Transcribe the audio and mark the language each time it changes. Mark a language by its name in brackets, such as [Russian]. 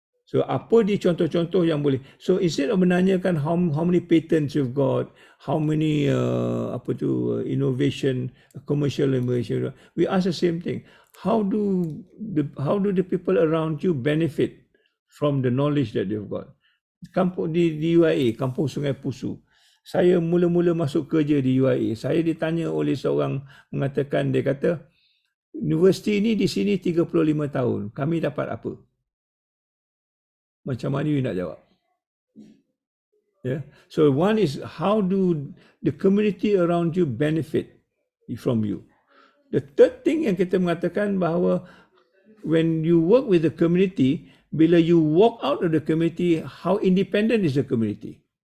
[English] So [Malay] apa di contoh-contoh yang boleh. [English] So instead of [Malay] menanyakan [English] how many patents you've got, how many innovation, commercial innovation, we ask the same thing. How do the people around you benefit from the knowledge that they've got? [Malay] Kampung di UIA, Kampung Sungai Pusu. Saya mula-mula masuk kerja di UIA, saya ditanya oleh seorang mengatakan, dia kata, universiti ini di sini 35 tahun, kami dapat apa? Macam mana you nak jawab? Yeah. [English] So one is, how do the community around you benefit from you? The third thing [Malay] yang kita mengatakan bahawa [English] when you work with the community, [Malay] bila [English] you walk out of the community, how independent is the community?